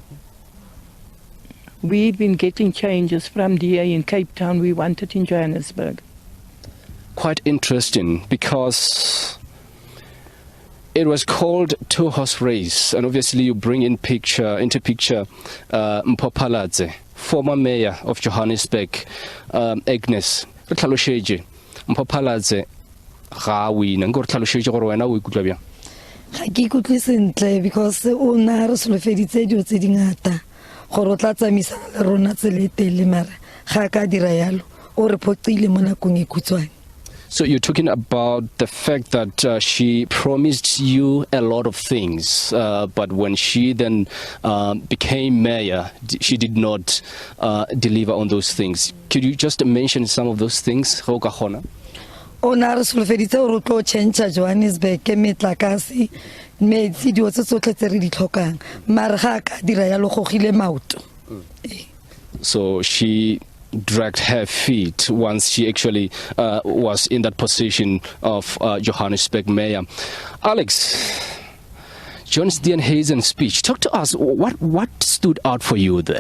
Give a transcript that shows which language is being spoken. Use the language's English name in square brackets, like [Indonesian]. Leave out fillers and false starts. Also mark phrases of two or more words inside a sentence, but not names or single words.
[English] We've been getting changes from DA in Cape Town. We want it in Johannesburg. Quite interesting, because it was called two-horse race, and obviously you bring into picture Mpopalazi, former mayor of Johannesburg, Agnes. [Tswana] Mpopalazi ga wina nko re tlhalosetse gore wena o ikutlwa bjang? Ga ke ikutlwe sentle because o na re solofeditse dilo tse dingata gore o tla tsamaisana le rona tsele tele, mara ga ka dira yalo o re phoqile mo nakong e khutshwane. [English] So you're talking about the fact that she promised you a lot of things, but when she then became mayor, she did not deliver on those things. Could you just mention some of those things? [Tswana] O na re solofeditse gore o tlo change Johannesburg ke metlakase metsi dio tse tsotlhe tse re di tlhokang, mara ga ka dira yalo gogile maoto. [English] So she dragged her feet once she actually was in that position of Johannesburg mayor. Alex, John Steenhuisen's speech, talk to us. What stood out for you there?